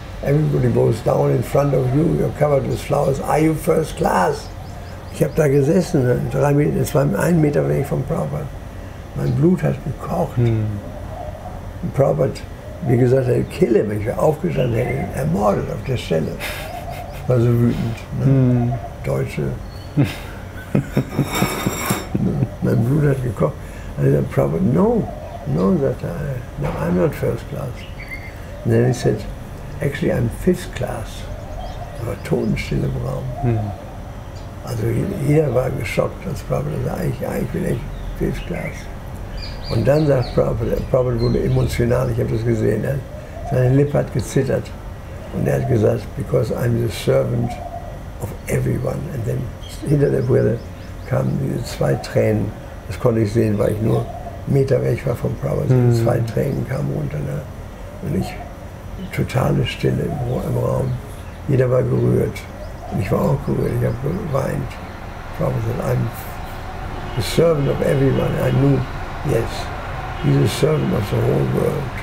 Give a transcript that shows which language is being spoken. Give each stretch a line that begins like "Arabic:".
English: Everybody goes down in front of you, you're covered with flowers. Are you first class?
German: Ich habe da gesessen, 3 Meter, es war 1 Meter weg vom Prabhupada. Mein Blut hat gekocht. Und Prabhupada, wie gesagt, er kill him. Ich wäre aufgestanden, hätte ihn ermordet auf der Stelle. War so wütend. Ne? Deutsche. Mein Blut hat gekocht.
English: And then Prabhupada, no, that no, I'm not first class. And then he said, actually I'm 5th class.
German: Da war Totenstille im Raum. Also jeder war geschockt, als Prabhupada sagte, ich bin echt 5th class. Und dann sagt Prabhupada wurde emotional, ich habe das gesehen, seine Lippe hat gezittert. Und er hat gesagt,
English: because I'm the servant of everyone.
German: Und dann hinter der Brille kamen diese 2 Tränen. Das konnte ich sehen, weil ich nur 1 Meter weg war vom Prabhupada. 2 Tränen kamen runter. Ne? Und ich, totale Stille im Raum. Jeder war gerührt. Und ich war auch gerührt, ich habe geweint.
English: Prabhupada sagt, I'm the servant of everyone. I knew, yes, He's a servant of the whole world.